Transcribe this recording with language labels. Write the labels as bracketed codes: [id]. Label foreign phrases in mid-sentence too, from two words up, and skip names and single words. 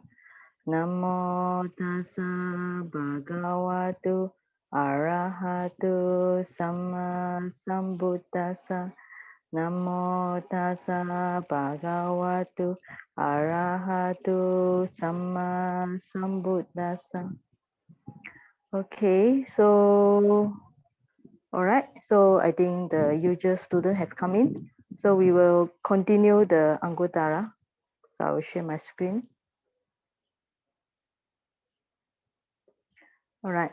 [pi] Namo tassa bhagavatu arahatu samma sambuddhassa. Namo tassa bhagavatu arahatu samma sambuddhassa. [en] Okay, so all right, so I think the usual student have come in. So we will continue the Anguttara. So I will share my screen. All right.